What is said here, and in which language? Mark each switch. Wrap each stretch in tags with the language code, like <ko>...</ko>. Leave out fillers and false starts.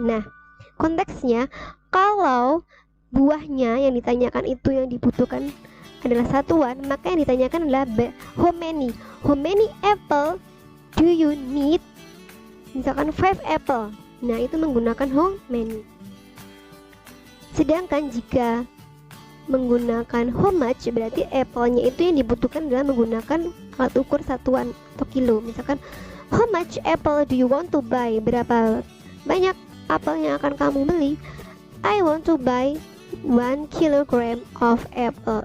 <id>Nah konteksnya kalau buahnya yang ditanyakan itu yang dibutuhkan adalah satuan, maka yang ditanyakan adalah</id> <en>how many apple do you need?</en> <id>Misalkan 5 apple. Nah itu menggunakan</id> <en>how many.</en> <id>Sedangkan jika menggunakan</id> <en>how much,</en> <id>berarti apple-nya itu yang dibutuhkan adalah menggunakan alat ukur satuan atau kilo. Misalkan</id> <en>how much apple do you want to buy?</en> <id>Berapa banyak apel yang akan kamu beli?</id> <en>I want to buy 1 kilogram of apple.</en>